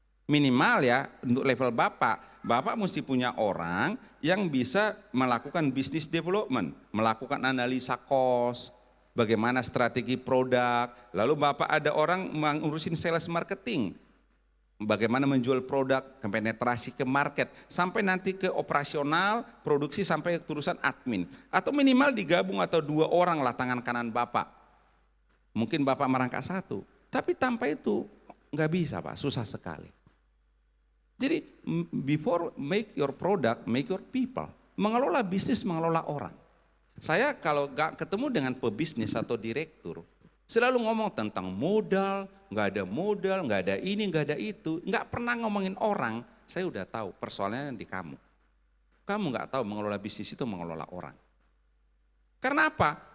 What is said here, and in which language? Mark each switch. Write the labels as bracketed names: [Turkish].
[Indonesian] Minimal ya untuk level Bapak mesti punya orang yang bisa melakukan business development, melakukan analisa cost, bagaimana strategi produk, lalu Bapak ada orang mengurusin sales marketing, bagaimana menjual produk, penetrasi ke market, sampai nanti ke operasional, produksi sampai urusan admin. Atau minimal digabung atau 2 orang lah tangan kanan Bapak. Mungkin Bapak merangkak 1, tapi tanpa itu nggak bisa Pak, susah sekali. Jadi [English] before make your product, make your people. [Indonesian] Mengelola bisnis, mengelola orang. Saya kalau gak ketemu dengan pebisnis atau direktur, selalu ngomong tentang modal, nggak ada ini, nggak ada itu, nggak pernah ngomongin orang. Saya udah tahu persoalannya di kamu. Kamu nggak tahu mengelola bisnis itu mengelola orang. Karena apa?